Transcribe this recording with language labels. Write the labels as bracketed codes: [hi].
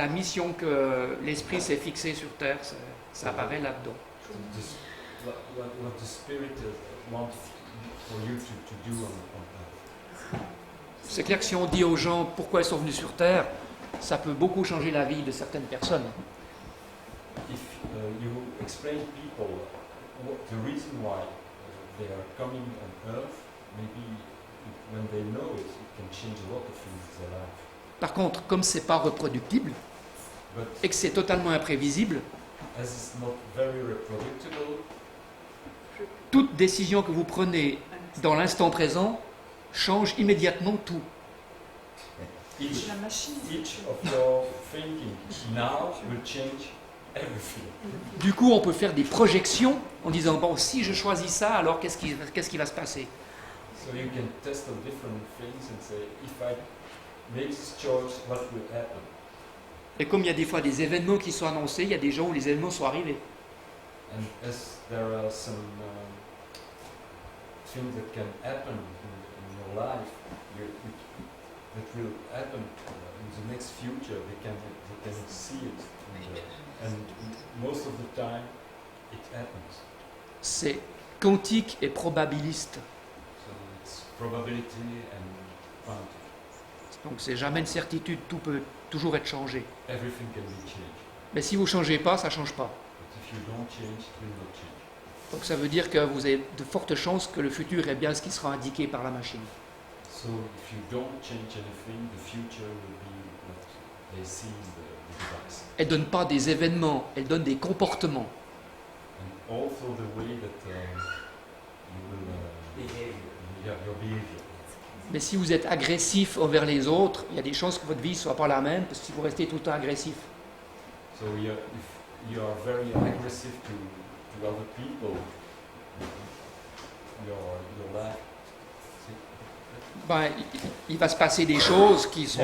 [fr] La mission que l'esprit s'est fixée sur Terre, ça apparaît là-dedans. [en] What the spirit wants for you to do on earth. [fr] C'est clair que si on dit aux gens pourquoi ils sont venus sur Terre, ça peut beaucoup changer la vie de certaines personnes. [en] If you explain to people the reason why they are coming on earth, maybe when they know it can change a lot of things in their life. [fr] Par contre, comme c'est pas reproductible [en] But [fr] et que c'est totalement imprévisible, [en] as it's not very reproducible, [fr] toute décision que vous prenez dans l'instant présent change immédiatement tout. [en] each [fr] La machine. [en] of your thinking now will change everything. [fr] Du coup, on peut faire des projections en disant bon, si je choisis ça, alors qu'est-ce qui va se passer? [en] So you can test on different things and say, if I make this choice, what will happen? [fr] Et comme il y a des fois des événements qui sont annoncés, il y a des gens où les événements sont arrivés. [en] And as there are some things that can happen in your life, that will happen in the next future, they can see it. And most of the time, it happens. [fr] C'est quantique et probabiliste. [en] So it's probability and quantity. [fr] Donc c'est jamais une certitude, tout peut toujours être changé. [en] Everything can be changed. [fr] Mais si vous ne changez pas, ça ne change pas. [en] But if you don't change, it will not change. [fr] Donc ça veut dire que vous avez de fortes chances que le futur est bien ce qui sera indiqué par la machine. [en] So if you don't change anything, the future will be what they see in the device. [fr] Elle ne donne pas des événements, elle donne des comportements. [en] And also the way that you will your behavior. [fr] Mais si vous êtes agressif envers les autres, il y a des chances que votre vie ne soit pas la même, parce que si vous restez tout le temps agressif. [en] So if you are very aggressive to other people, your life. [fr] Ben, il va se passer des choses qui sont